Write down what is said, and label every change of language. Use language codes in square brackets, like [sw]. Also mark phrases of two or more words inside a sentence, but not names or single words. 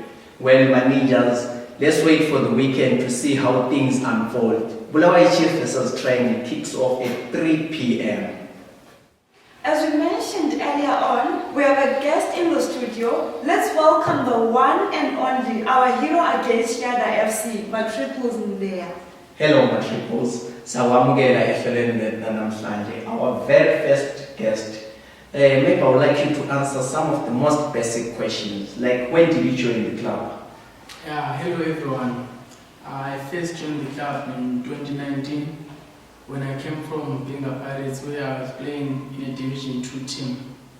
[en] Well, managers, let's wait for the weekend to see how things unfold. Bulawayo Chiefs vs Triangle kicks off at 3 p.m. As we mentioned earlier on, we have a guest in the studio. Let's welcome the one and only, our hero against Yada FC, Matriples Ndea. Hello, Matriples. [nd] Sawamukela ehlelweni namhlanje. [en] Our very first guest. Maybe I would like you to answer some of the most basic questions, like when did you join the club? Hello everyone. I first joined the club in 2019 when I came from Benga Pirates, where I was playing in a Division 2 team.